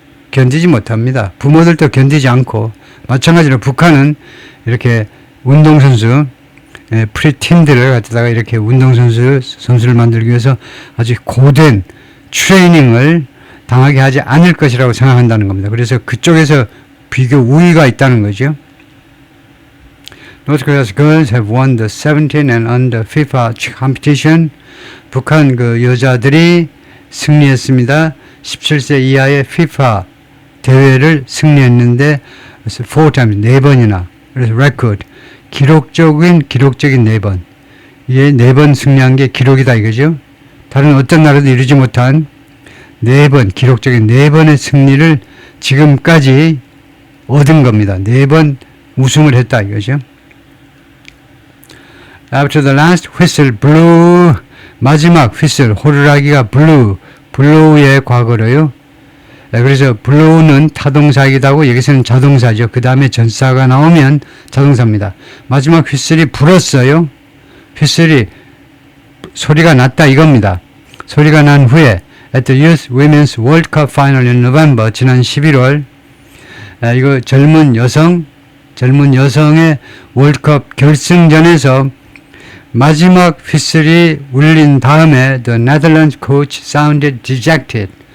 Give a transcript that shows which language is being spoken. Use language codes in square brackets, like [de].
[ko] 견디지 못합니다. 부모들도 견디지 않고, 마찬가지로 북한은 이렇게 운동선수, 프리틴들을 갖다가 이렇게 운동선수를 만들기 위해서 아주 고된 트레이닝을 당하게 하지 않을 것이라고 생각한다는 겁니다. 그래서 그쪽에서 비교 우위가 있다는 거죠. [en] North Korea's girls have won the 17 and under FIFA competition. [ko] 북한 그 여자들이 승리했습니다. 17세 이하의 FIFA 대회를 승리했는데 4times 4번이나 그래서 record 기록적인 4번 이게 4번 승리한 게 기록이다 이거죠. 다른 어떤 나라도 이루지 못한 4번 기록적인 4번의 승리를 지금까지 얻은 겁니다. 4번 우승을 했다 이거죠. [en] After the last whistle blew [ko] 마지막 휘슬 호루라기가 blew의 과거로요. 그래서 blew는 타동사이기도 하고 여기서는 자동사죠. 그 다음에 전사가 나오면 자동사입니다. 마지막 휘슬이 불었어요. 휘슬이 소리가 났다 이겁니다. 소리가 난 후에 [en] at the Youth Women's World Cup Final in November [ko] 지난 11월 이거 젊은 여성의 월드컵 결승전에서 마지막 휘슬이 울린 다음에 [en] the Netherlands coach sounded dejected.